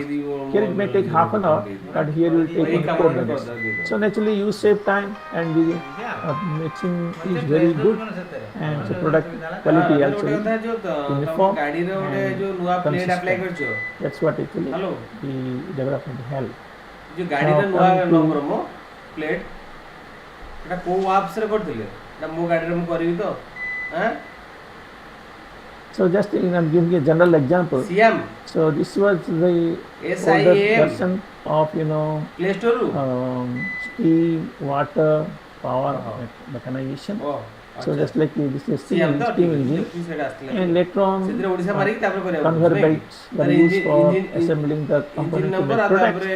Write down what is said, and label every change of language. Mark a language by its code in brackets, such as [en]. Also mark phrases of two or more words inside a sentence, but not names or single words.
[en] Here it may take half an hour, but here you will take only 4 minutes. So naturally you save time, and the mixing is very good, and so product quality also is uniform and consistent. That's what actually the development helped. [or] ପ୍ଲେଟ ଏଟା କୁ ୱାପସ ରେ କରିଥିଲେ ଏଟା ମୋ ଗାଡି ରେ ମୁଁ କରିବି ତ ହେଁ. [en] So just I'm giving a general example. CM. So this was the older version of Play Store steam, water, power mechanization. So just like this is steam engine, and later on conveyor belts were used for assembling the component to make products.